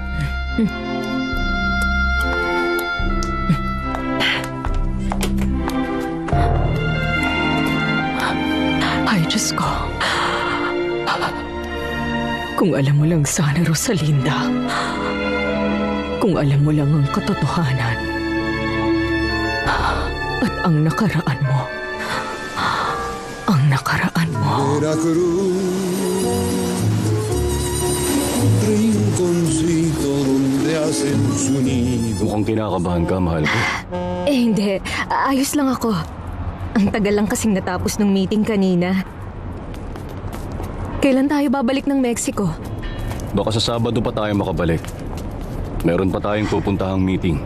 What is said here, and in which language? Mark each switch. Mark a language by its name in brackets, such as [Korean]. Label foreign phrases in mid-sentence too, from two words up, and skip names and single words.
[Filipino] Ay, Diyos ko. Kung alam mo lang sana, Rosalinda. Kung alam mo lang ang katotohanan. At ang nakaraan mo. Ang nakaraan mo. [Spanish] Veracruz, rinconcito donde hacen su nido. [Filipino] Mukhang kinakabahan ka, mahal ko. Hindi. Ayos lang ako. Ang tagal lang kasing natapos ng meeting kanina. Kailan tayo babalik ng Mexico? Baka sa Sabado pa tayo makabalik. Meron pa tayong pupuntahang meeting.